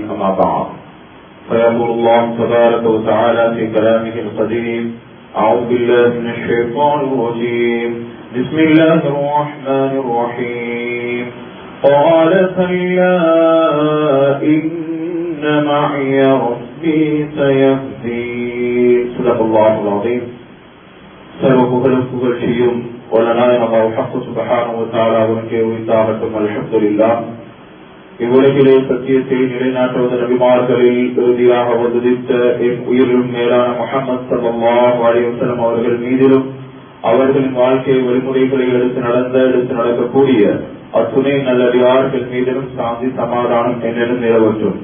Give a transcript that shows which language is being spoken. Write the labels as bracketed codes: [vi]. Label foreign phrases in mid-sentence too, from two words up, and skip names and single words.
[ar] أما بعد، فيقول الله تبارك وتعالى في كلامه القديم: أعوذ بالله من الشيطان الرجيم، بسم الله الرحمن الرحيم. قال كلا إن معي ربي سيهدين. صدق الله العظيم. [ta] சர்வ புகழ்ச்சியும் வல்லநாயன் அல்லாஹ் ஹக்கு [ar] سبحانه وتعالى [ta] அவனுக்கே உரித்தாகட்டும். அல்ஹம்துலில்லாஹ். இவ்வுலகிலே சத்தியத்தை நிலைநாட்டுவது நபிமார்களில் இறுதியாக உதித்த என் உயிரிலும் மேலான முஹம்மது [ar] صلى الله عليه وسلم [ta] அவர்கள் மீதிலும் அவர்களின் வாழ்க்கை வழிமுறைகளை எடுத்து நடக்கக்கூடிய அத்துணை நல்லடியார்கள் மீதிலும் சாந்தி சமாதானம் என்னென்னும் நிலவற்றும்.